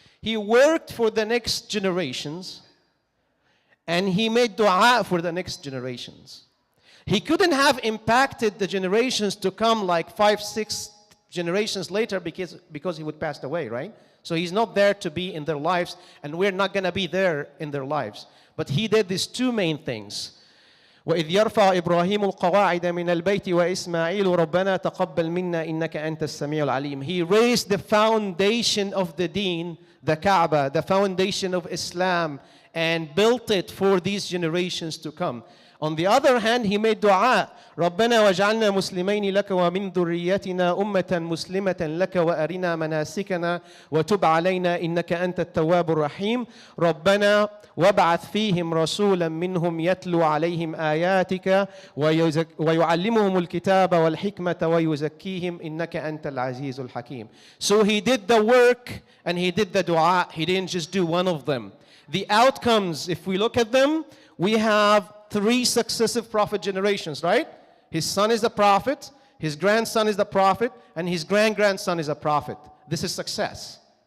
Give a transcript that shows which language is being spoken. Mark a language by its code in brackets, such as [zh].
[en] He worked for the next generations, and he made dua for the next generations. He couldn't have impacted the generations to come like 5, 6 generations later because he would pass away, right? So he's not there to be in their lives, and we're not going to be there in their lives. But he did these two main things. [ar] وإذ يرفع إبراهيم القواعد من البيت وإسماعيل ربنا تقبل منا إنك أنت السميع العليم. [en] He raised the foundation of the deen, the Kaaba, the foundation of Islam, and built it for these generations to come. On the other hand, he made dua. [ar] ربنا وجعلنا مسلمين لك ومن ذريتنا أمة مسلمة لك وأرنا مناسكنا وتب علينا إنك أنت التواب الرحيم. ربنا وابعث فيهم رسولا منهم يتلو عليهم آياتك ويعلمهم الكتاب والحكمة ويزكيهم إنك أنت العزيز الحكيم. [en] So he did the work and he did the dua. He didn't just do one of them. The outcomes, if we look at them, we have 3 successive prophet generations, right? His son is the prophet, his grandson is the prophet, and his grandson is a prophet. This is success.